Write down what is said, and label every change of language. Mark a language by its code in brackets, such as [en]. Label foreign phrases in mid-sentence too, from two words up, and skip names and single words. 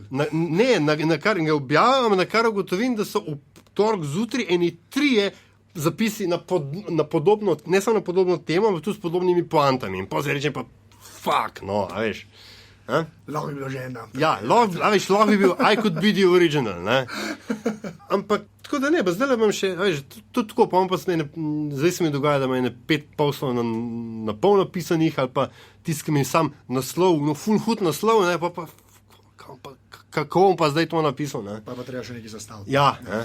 [sl] Na kar ga objavim, na kar ugotovim, da so v torek zjutraj eni 3 zapisi na podobno, ne samo na podobno temo, ampak tudi s podobnimi poantami. In potem rečem pa, fuck, no, a veš. Lahko bi bilo že ena. Ja, lahko bi bil [en] I could be the original, [sl] ne? Ampak, tako da ne, zdaj imam še, veš, tudi tako, pa zdaj se mi dogaja, da ima 5 poslov na polno pisanih, ali pa tiskam in sam naslov, full hud naslov, ne, pa kako bom pa zdaj to napisal, ne? Pa treba še nekaj zastaviti.